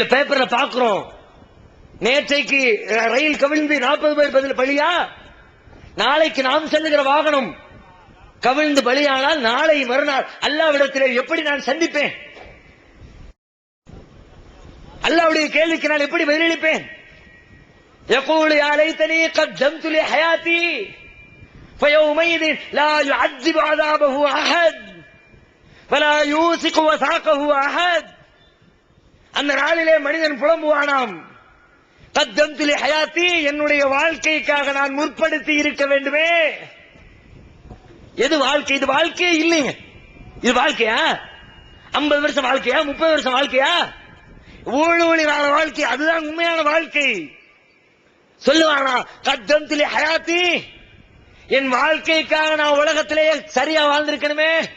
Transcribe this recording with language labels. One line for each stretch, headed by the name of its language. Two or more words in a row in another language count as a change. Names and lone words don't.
Tamil: பேப்பர்ல பாக்குறோம், நேற்றைக்கு ரயில் கவிழ்ந்து 40 பேர் பதில் பலியா, நாளைக்கு நாம் செல்லுகிற வாகனம் கவிழ்ந்து பலியானால் நாளை மறுநாள் அல்லாஹ்விடத்திலே எப்படி நான் சந்திப்பேன்? அல்லாஹ்வுடைய கேள்விக்கு நான் எப்படி பதிலளிப்பேன்?
Arabic: يقول يا ليتني قدمت لحياتي فيومئذ لا يعذب عذابه أحد ولا يوثق وثاقه أحد.
Tamil: அந்த நாளிலே மனிதன் புலம்புவானாம்,
Arabic: قدمت لحياتي,
Tamil: என்னுடைய வாழ்க்கைக்காக நான் முற்படுத்தி இருக்க வேண்டுமே. எது வாழ்க்கை? இது வாழ்க்கையே இல்லைங்க. இது வாழ்க்கையா? 50 வருஷம் வாழ்க்கையா? 30 வருஷம் வாழ்க்கையா? ஊழி வாழ வாழ்க்கை, அதுதான் உண்மையான வாழ்க்கை. சொல்லுவானா,
Arabic: قدمت لحياتي,
Tamil: என் வாழ்க்கைக்காக நான் உலகத்திலே சரியா வாழ்ந்திருக்கணுமே.